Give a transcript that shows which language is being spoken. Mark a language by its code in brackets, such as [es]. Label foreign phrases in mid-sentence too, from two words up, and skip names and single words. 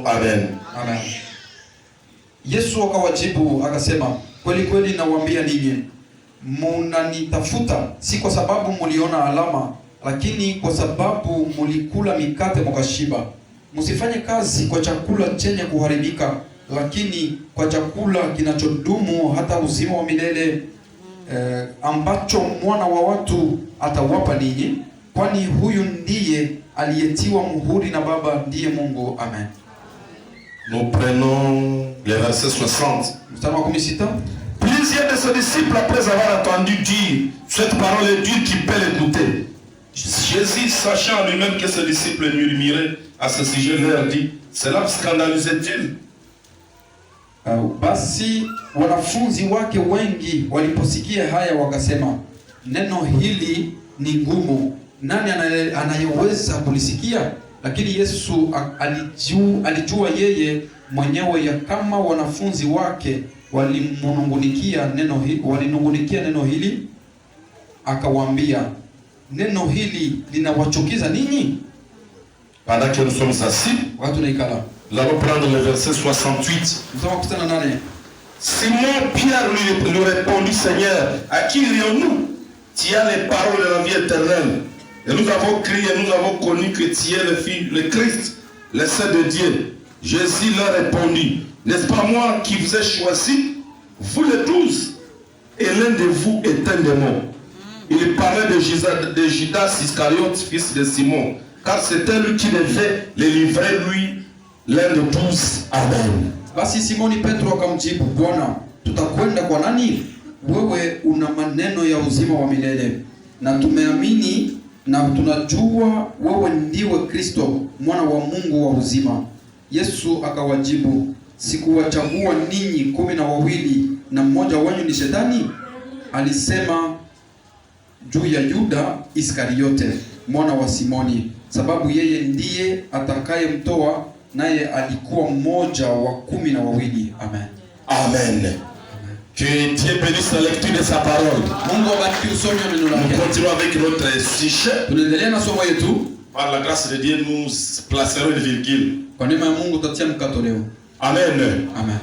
[sw] Amen. Amen. Yesu akawajibu akasema, kweli kweli nawaambia ninyi, munanitafuta si kwa sababu muliona alama, lakini kwa sababu mulikula mikate mukashiba. Musifanye kazi kwa chakula chenye kuharibika, lakini kwa chakula kinachodumu hata uzima wa milele, ambacho mwana wa watu atawapa ninyi, kwani huyu ndiye aliyetiwa muhuri na Baba, ndiye Mungu. Amen. [fr] Nous prenons les versets 60. Plusieurs de ses disciples, après avoir entendu dire cette parole est dure qui peut l'écouter, Jésus, sachant lui-même que ses disciples murmuraient à ce sujet, leur dit, cela vous scandalisait-il? [sw] Basi wanafunzi wake wengi waliposikia haya wakasema, neno hili ni ngumu, nani anayeweza kulisikia? Lakini Yesu alijua yeye mwenyewe ya kama wanafunzi wake walinungunikia neno hili, akawaambia, neno hili linawachukiza ninyi? [fr] Pendant que nous sommes assis, nous allons prendre le verset 68. Simon Pierre lui répondit, Seigneur, à qui irions-nous? Tu as les paroles de la vie éternelle. Et nous avons crié, nous avons connu que tu es le Christ, le Saint de Dieu. Jésus leur répondit, n'est-ce pas moi qui vous ai choisi, vous les 12, et l'un de vous est un démon. Il parlait de Judas Iscariote, fils de Simon, car c'était lui qui devait les livrer, lui, l'un de 12. Amen. [sw] Basi Simoni Petro akamjibu, Bwana, tutakwenda kwa nani? Wewe una maneno ya uzima wa milele, na tumeamini na tunajua wewe ndiwe Kristo, mwana wa Mungu wa uzima. Yesu akawajibu, sikuwachagua ninyi 12 na mmoja wenu ni Shetani? Alisema juu ya Yuda Iskariote, mwana wa Simoni, sababu yeye ndiye atakayemtoa, naye alikuwa mmoja wa 12. Amen. Amen. [fr] Que Dieu bénisse la lecture de sa parole. Nous continuons avec notre sujet. Par la grâce de Dieu, nous placerons une virgule. Amen. Amen.